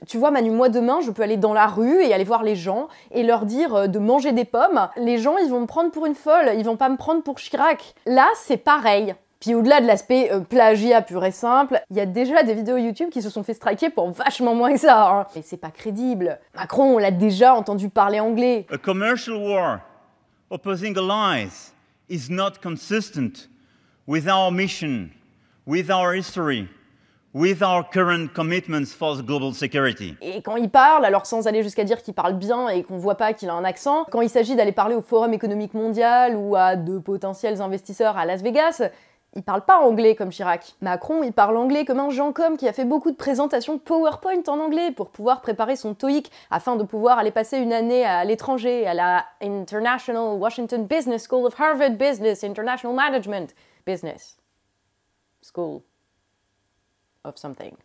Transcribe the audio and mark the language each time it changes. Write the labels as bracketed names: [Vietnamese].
[French] Tu vois Manu, moi demain, je peux aller dans la rue et aller voir les gens et leur dire de manger des pommes. Les gens, ils vont me prendre pour une folle, ils vont pas me prendre pour Chirac. Là, c'est pareil. Puis au-delà de l'aspect plagiat pur et simple, il y a déjà des vidéos YouTube qui se sont fait striker pour vachement moins que ça, hein. Et c'est pas crédible. Macron, on l'a déjà entendu parler anglais. [English] A commercial war opposing allies is not consistent with our mission, with our history, with our current commitments for the global security. [French] Et quand il parle, alors sans aller jusqu'à dire qu'il parle bien et qu'on voit pas qu'il a un accent, quand il s'agit d'aller parler au Forum économique mondial ou à de potentiels investisseurs à Las Vegas, il parle pas anglais comme Chirac. Macron, il parle anglais comme un Jean-Com qui a fait beaucoup de présentations PowerPoint en anglais pour pouvoir préparer son TOEIC afin de pouvoir aller passer une année à l'étranger, à la International Washington Business School of Harvard Business International Management Business School of something.